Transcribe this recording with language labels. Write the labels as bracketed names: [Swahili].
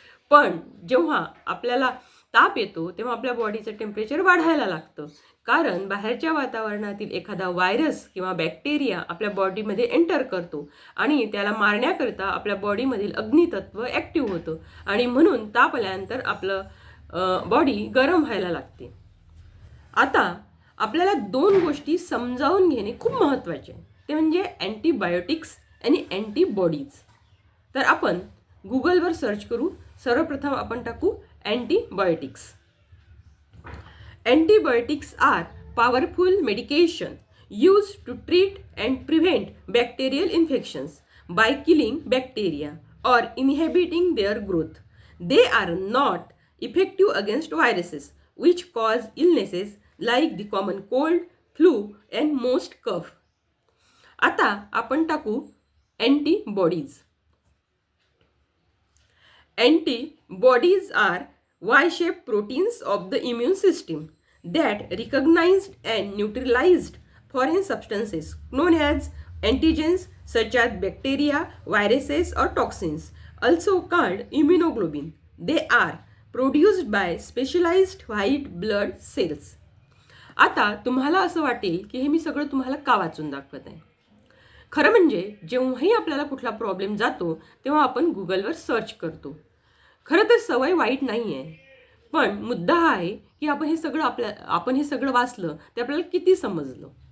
[Marathi] पण जेव्हा आपल्याला ताप येतो तेव्हा आपल्या बॉडीचं टेम्परेचर वाढायला लागतं, कारण बाहेरच्या वातावरणातील एखादा व्हायरस किंवा बॅक्टेरिया आपल्या बॉडीमध्ये एंटर करतो आणि त्याला मारण्याकरिता आपल्या बॉडीमधील अग्नितत्व ॲक्टिव्ह होतं आणि म्हणून ताप आल्यानंतर आपलं बॉडी गरम व्हायला लागते. आता आपल्याला 2 गोष्टी समजावून घेणे खूप महत्त्वाचे आहे, ते म्हणजे अँटीबायोटिक्स आणि अँटीबॉडीज. तर आपण गुगलवर सर्च करू. सर्वप्रथम आपण टाकू antibiotics. [English] Antibiotics are powerful medication used to treat and prevent bacterial infections by killing bacteria or inhibiting their growth. They are not effective against viruses which cause illnesses like the common cold, flu and most cough. [Marathi] आता आपण टाकू antibodies. [English] Antibodies are Y-shaped proteins of the immune system that recognized and neutralized foreign substances known as antigens such as bacteria, viruses or toxins, also called immunoglobulin. They are produced by specialized white blood cells. [Marathi] आता तुम्हाला असं वाटेल की हे मी सगळं तुम्हाला का वाचून दाखवत आहे. खरं म्हणजे जेव्हाही आपल्याला कुठला प्रॉब्लेम जातो तेव्हा आपण गुगलवर सर्च करतो. खरं तर सवय वाईट नाही आहे, पण मुद्दा हा आहे की आपण हे सगळं वाचलं ते आपल्याला किती समजलं.